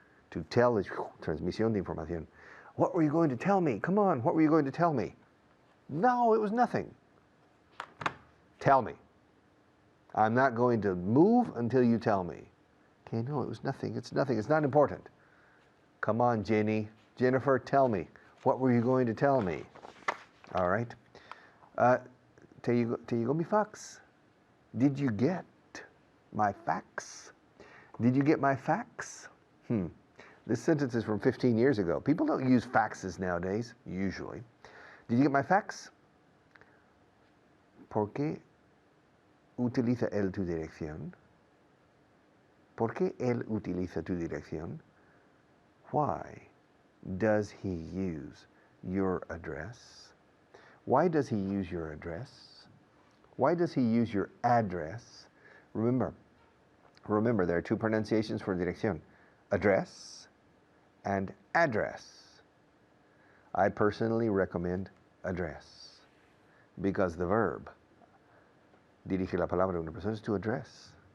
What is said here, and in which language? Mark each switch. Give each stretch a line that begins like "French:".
English: To tell is
Spanish: transmisión de información.
English: What were you going to tell me? Come on, what were you going to tell me? No, it was nothing. Tell me. I'm not going to move until you tell me. Okay, no, it was nothing. It's nothing. It's not important. Come on, Jennifer, tell me. What were you going to tell me? All right.
Spanish: Te llegó mi fax.
English: Did you get my fax? Did you get my fax? This sentence is from 15 years ago. People don't use faxes nowadays, usually. Did you get my fax?
Spanish: ¿Por qué utiliza él tu dirección? ¿Por qué él utiliza tu dirección?
English: Why does he use your address? Why does he use your address? Why does he use your address? Remember, there are two pronunciations for dirección. Address and address. I personally recommend address because the verb
Spanish: dirige la palabra a una persona
English: is to address.